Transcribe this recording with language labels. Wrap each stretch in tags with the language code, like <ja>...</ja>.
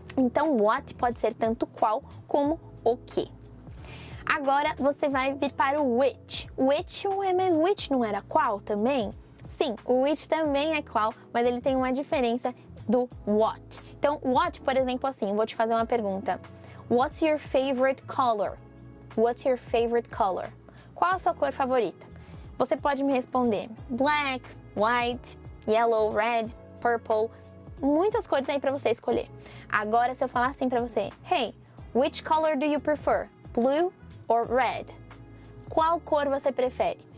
<pt>Então, what pode ser tanto qual como o que. Agora, você vai vir para o which. Which, mas which não era qual também? Sim, o which também é qual, mas ele tem uma diferença do what. Então, what, por exemplo, assim, vou te fazer uma pergunta.</pt> <en>What's your favorite color? What's your favorite color?</en> <pt>Qual a sua cor favorita? Você pode me responder</pt> <en>black, white, yellow, red, purple,</en> <pt>muitas cores aí para você escolher. Agora, se eu falar assim para você,</pt> <en>hey, which color do you prefer? Blue or red?</en> <pt>Qual cor você prefere?</pt>